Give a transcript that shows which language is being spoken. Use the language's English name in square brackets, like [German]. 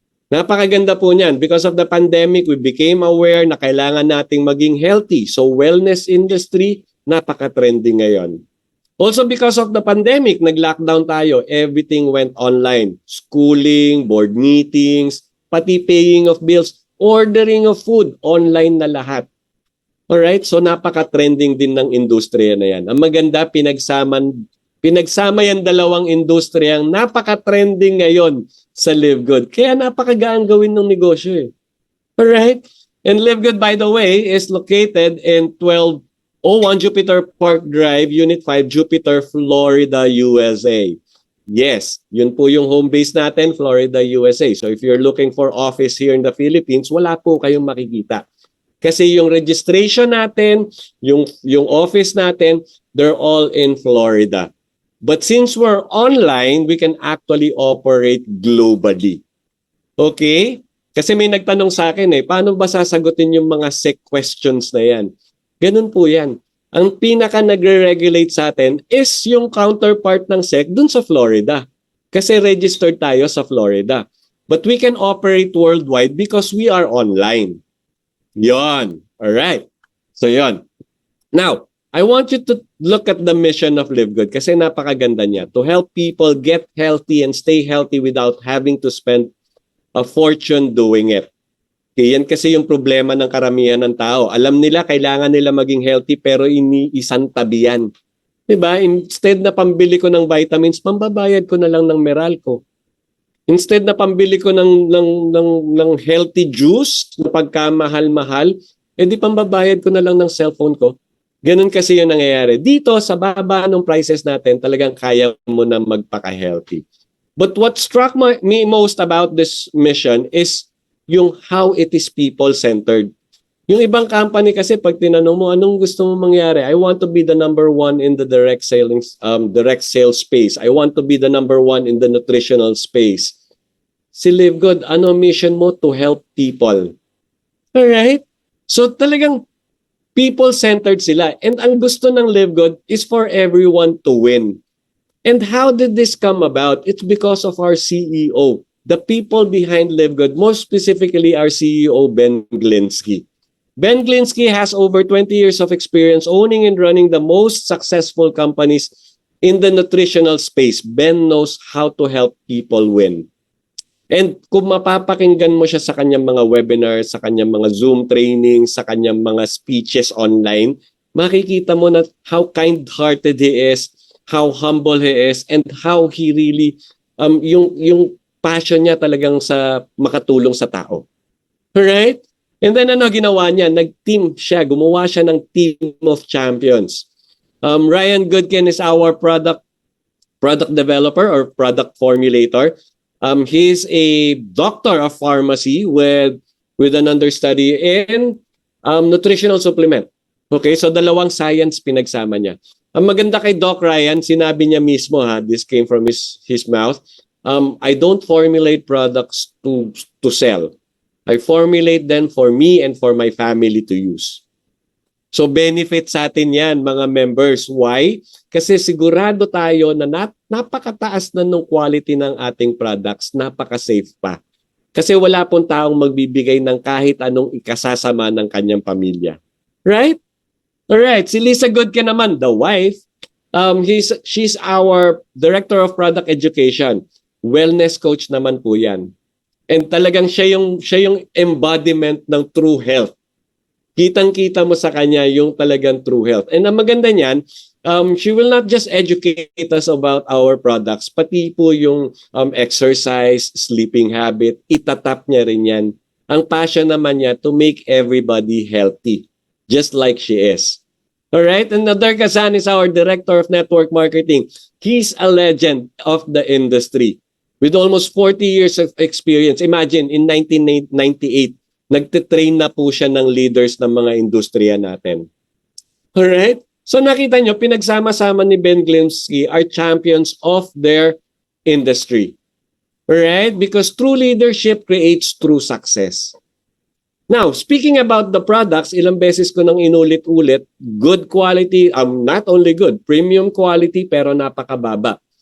[Filipino] Napakaganda po niyan. [English] Because of the pandemic, we became aware [Filipino] na kailangan nating maging healthy. So wellness industry, napaka-trending ngayon. [English] Also because of the pandemic, [Filipino] nag-lockdown tayo. [English] Everything went online. Schooling, board meetings, pati paying of bills, ordering of food, online [Filipino] na lahat. Alright, so napaka-trending din ng industriya na yan. Ang maganda, pinagsama yan dalawang industriyang napaka-trending ngayon sa LiveGood. Kaya napakagaan gawin ng negosyo eh. [English] Alright? And LiveGood, by the way, is located in 1201 Jupiter Park Drive, Unit 5, Jupiter, Florida, USA. [Filipino] Yes, yun po yung home base natin, Florida, USA. [English] So if you're looking for office here in the Philippines, [Filipino] wala po kayong makikita. Kasi yung registration natin, yung office natin, [English] they're all in Florida. But since we're online, we can actually operate globally. Okay? [Filipino] Kasi may nagtanong sa akin paano ba sasagutin yung mga SEC questions na yan? Ganun po yan. Ang pinaka nagre-regulate sa atin is yung counterpart ng SEC dun sa Florida. Kasi registered tayo sa Florida. [English] But we can operate worldwide because we are online. Yon. All right. So yon. Now, I want you to look at the mission of LiveGood [Filipino] kasi napakaganda niya. [English] To help people get healthy and stay healthy without having to spend a fortune doing it. [Filipino] Okay, yan kasi yung problema ng karamihan ng tao. Alam nila, kailangan nila maging healthy pero iniisang tabi yan. Diba? Instead na pambili ko ng vitamins, pambabayad ko na lang ng Meralco. Instead na pambili ko ng healthy juice na pagkamahal-mahal, edi pambabayad ko na lang ng cellphone ko. Ganun kasi yung nangyayari. Dito, sa baba ng prices natin, talagang kaya mo na magpaka-healthy. [English] But what struck me most about this mission is yung how it is people-centered. [Filipino] Yung ibang company kasi, pag tinanong mo, anong gusto mo mangyari? [English] I want to be the number 1 in the direct sales space. I want to be the number 1 in the nutritional space. [Filipino] Si LiveGood, ano mission mo? [English] To help people. Alright? So [Filipino] talagang people-centered sila. [English] And [Filipino] ang gusto ng [English] LiveGood is for everyone to win. And how did this come about? It's because of our CEO. The people behind LiveGood, more specifically our CEO, Ben Glinsky. Ben Glinsky has over 20 years of experience owning and running the most successful companies in the nutritional space. Ben knows how to help people win. [Filipino] And kung mapapakinggan mo siya sa kanyang mga webinars, sa kanyang mga Zoom trainings, sa kanyang mga speeches online, makikita mo na [English] how kind-hearted he is, how humble he is, and how he really, [Filipino] yung passion niya talagang sa makatulong sa tao. Alright? And then ano ginawa niya? Nag-team siya. Gumawa siya ng [English] team of champions. Ryan Goodkin is our product product developer or product formulator. He's a doctor of pharmacy with an understudy in nutritional supplement. [Filipino] Okay, so dalawang science pinagsama niya. Ang maganda kay Doc Ryan, sinabi niya mismo, [English] this came from his mouth, I don't formulate products to sell. I formulate them for me and for my family to use. [Filipino] So benefit sa atin yan, mga members. [English] Why? [Filipino] Kasi sigurado tayo na napakataas na ng quality ng ating products, napaka-safe pa. Kasi wala pong taong magbibigay ng kahit anong ikasasama ng kanyang pamilya. [English] Right? Alright, si Lisa Goodka naman, the wife, she's our Director of Product Education. [Filipino] Wellness coach naman po yan. And talagang siya yung embodiment ng true health. Kitang-kita mo sa kanya yung talagang true health. And ang maganda niyan, [English] she will not just educate us about our products, [Filipino] pati po yung exercise, sleeping habit, itatap niya rin yan. Ang passion naman niya [English] to make everybody healthy, just like she is. All right, and Nader Kazan is our Director of Network Marketing. He's a legend of the industry with almost 40 years of experience. Imagine, [Filipino] in 1998, nagtitrain na po siya ng leaders ng mga industriya natin. [English] Alright? [Filipino] So nakita nyo, pinagsama-sama ni Ben Glimsky [English] are champions of their industry. Alright? Because true leadership creates true success. Now, speaking about the products, [Filipino] ilang beses ko nang inulit-ulit, [English] good quality, not only good, premium quality pero napakababa.